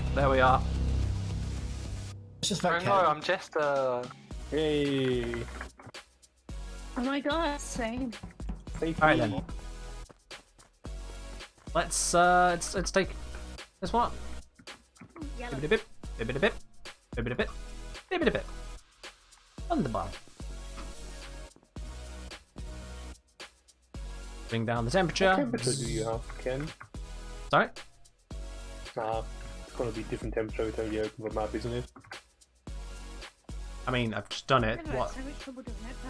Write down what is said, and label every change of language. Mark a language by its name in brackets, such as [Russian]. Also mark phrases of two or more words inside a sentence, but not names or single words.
[English] There we are. Let's just Oh vote no, Ken. I'm just Hey. Oh my god, same. Alright then. Let's take this one. Yellow. Bip bip bip bip bip bip bip bip bip bip. Wonderbar. Bring down the What temperature. temperature do you have, Ken? Sorry? Nah, it's gonna be different temperature every time you open the map, isn't it? I mean, I've just done it. Never had What? so much trouble doing it.